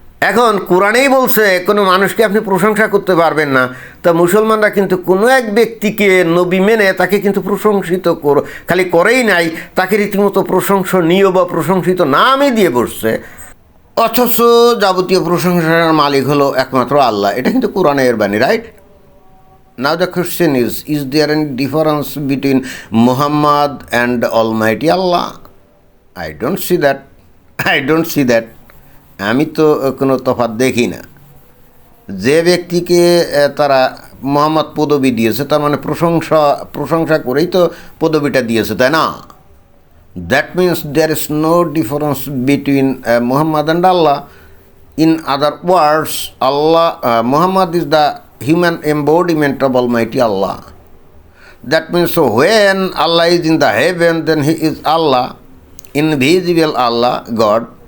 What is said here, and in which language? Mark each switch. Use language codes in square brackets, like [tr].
[bn] এখন কোরআনেই বলছে কোনো মানুষকে আপনি প্রশংসা করতে পারবেন না। তা মুসলমানরা কিন্তু কোনো এক ব্যক্তিকে নবী মেনে তাকে কিন্তু প্রশংসিত খালি করেই নাই, তাকে রীতিমতো প্রশংসনীয় বা প্রশংসিত নামই দিয়ে বসছে। অথচ যাবতীয় প্রশংসার মালিক হলো একমাত্র আল্লাহ। এটা কিন্তু কোরআনের বাণী, right? [en] Now the question is there any difference between Muhammad and Almighty Allah? I don't see that. I don't see that. [bn] আমি তো কোনো তফাৎ দেখি না। যে ব্যক্তিকে তারা মোহাম্মদ পদবি দিয়েছে, তার মানে প্রশংসা করেই তো পদবিটা দিয়েছে, তাই না? [en] That means there is no difference between Muhammad and Allah. In other words, Allah, Muhammad is the human embodiment of Almighty Allah. That means so when Allah is in the heaven, then He is Allah, invisible Allah, God.